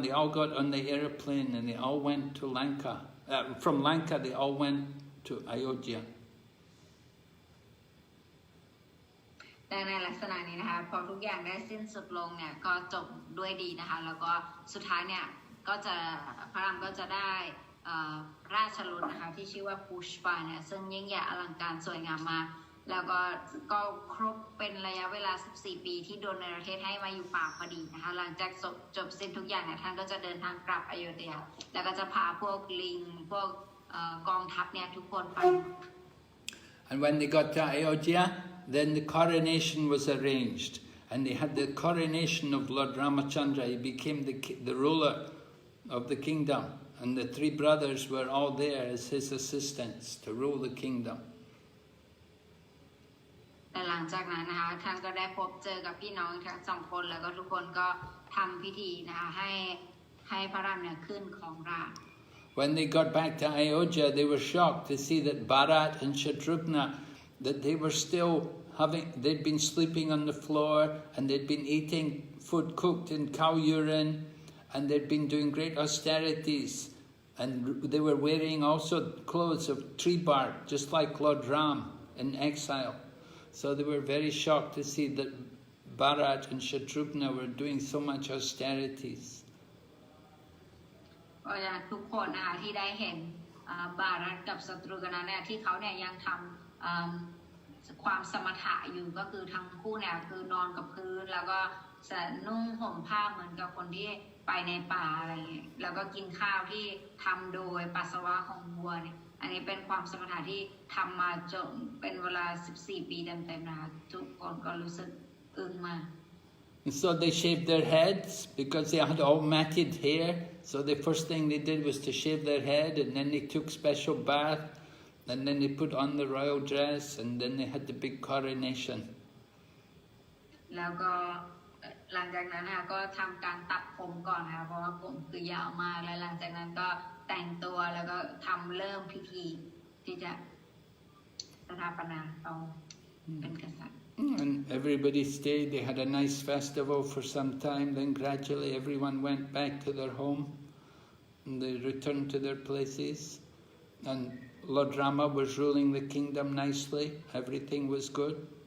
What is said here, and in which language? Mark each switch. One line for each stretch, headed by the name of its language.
English: They all got on the aeroplane and they all went to Lanka. From Lanka they all went to Ayodhya.
Thai: แต่ในลักษณะนี้นะคะพอทุกอย่างได้สิ้นสุดลงเนี่ยก็จบด้วยดีนะคะแล้วก็สุดท้ายเนี่ยก็จะพระรามก็จะได้ราชรถนะคะที่ชื่อว่าพุชปาเนี่ยซึ่งยิ่งใหญ่อลังการสวยงามมากแล้วก็ครบเป็นระยะเวลา14 ปีที่โดนในประเทศให้มาอยู่ป่าพอดีนะคะหลังจากจบสิ้นทุกอย่างเนี่ยท่านก็จะเดินทางกลับอโยธยาแล้วก็จะพาพวกลิงพวกกองทัพเนี่ยทุกคนไป
English: And when they got to Ayodhya, then the coronation was arranged, and they had the coronation of Lord Ramachandra. He became the ruler of the kingdom, and the 3 brothers were all there as his assistants to rule the kingdom.
Thai: แต่หลังจากนั้นนะคะท่านก็ได้พบเจอกับพี่น้องทั้ง2 คนแล้วก็ทุกคนก็ทำพิธีนะคะให้พระรามเนี่ยขึ้นของราช
English: When they got back to Ayodhya, they were shocked to see that Bharat and Shatrughna, that they were still they'd been sleeping on the floor, and they'd been eating food cooked in cow urine, and they'd been doing great austerities, and they were wearing also clothes of tree bark, just like Lord Ram in exile. So they were very shocked to see that Bharat and Shatrughna were doing so much austerities.
Thai: ก็ทุกคนนะคะที่ได้เห็นบารัตกับศัตรูกันเนี่ยที่เขาเนี่ยยังทำความสมถะอยู่ก็คือทั้งคู่เนี่ยคือนอนกับพื้นแล้วก็นุ่งห่มผ้าเหมือนกับคนที่ไปในป่าอะไรอย่างเงี้ยแล้วก็กินข้าวที่ทำโดยปัสสาวะของวัวเนี่ยอันนี้เป็นความสมถะที่ทำมาจนเป็นเวลา14 ปีเต็มๆนะคะทุกคนก็รู้สึกอึ้งมาก
English: And so they shaved their heads because they had all matted hair. So the first thing they did was to shave their head, and then they took special bath, and then they put on the royal dress, and then they had the big coronation.
Thai: แล้วก็หลังจากนั้นนะคะก็ทำการตัดผมก่อนนะคะเพราะว่าผมคือยาวมากและหลังจากนั้นก็แต่งตัวแล้วก็เริ่มพิธีที่จะสถาปนาเขาเป็นกษัตริย์
English: And everybody stayed. They had a nice festival for some time. Then gradually everyone went back to their home, and they returned to their places. And Lord Rama was ruling the kingdom nicely. Everything was good.